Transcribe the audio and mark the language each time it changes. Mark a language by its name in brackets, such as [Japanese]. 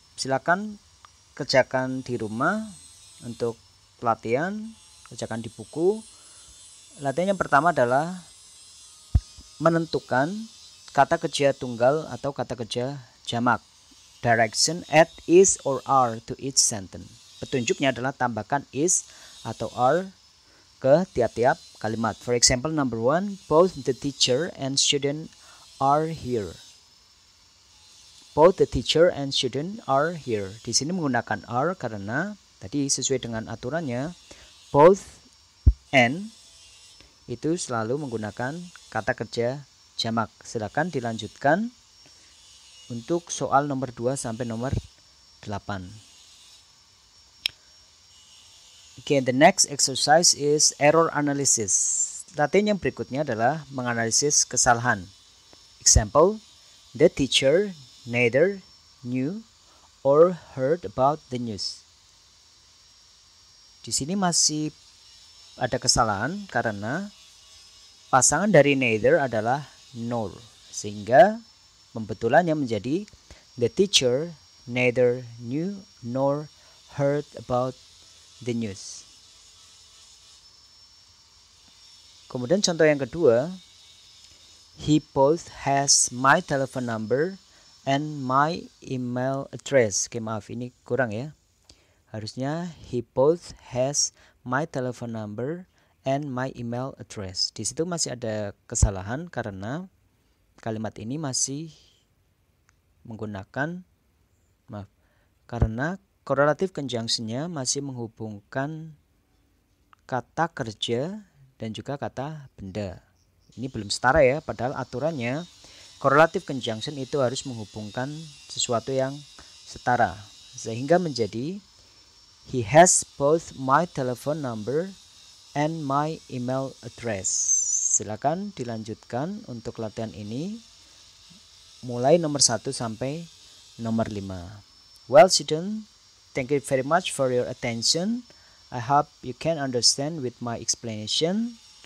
[Indonesian] Silakan kerjakan di rumah untuk pelatihan, kerjakan di buku. Latihan yang pertama adalah menentukan kata kerja tunggal atau kata kerja jamak. [English] Direction, add is or are to each sentence. [Indonesian] Petunjuknya adalah tambahkan is atau are ke tiap-tiap kalimat. [English] For example, number 1, both the teacher and student are here. Both the teacher and student are here. [Indonesian] Di sini menggunakan are karena tadi sesuai dengan aturannya both and itu selalu menggunakan kata kerja jamak. Silakan dilanjutkan untuk soal nomor 2 sampai nomor 8. [English] Okay, the next exercise is error analysis. [Indonesian] Latihan yang berikutnya adalah menganalisis kesalahan. [English] Example, the teacher neither knew or heard about the news. [Indonesian] Di sini masih ada kesalahan karena pasangan dari neither adalah nor, sehingga pembetulannya menjadi [English] the teacher neither knew nor heard about the news. [Indonesian] Kemudian contoh yang kedua, [English] he both has my telephone number and my email address. [Indonesian] Oke, maaf, ini kurang ya. Harusnya [English] he both has my telephone number and my email address. [Indonesian] Di situ masih ada kesalahan karena kalimat ini masih menggunakan karena correlative conjunction-nya masih menghubungkan kata kerja dan juga kata benda. Ini belum setara ya, padahal aturannya correlative conjunction itu harus menghubungkan sesuatu yang setara. Sehingga menjadi [English] he has both my telephone number and my email address. [Indonesian] Silakan dilanjutkan untuk latihan ini mulai nomor 1 sampai nomor 5. [English] Well, student, thank you very much for your attention. I hope you can understand with my explanation.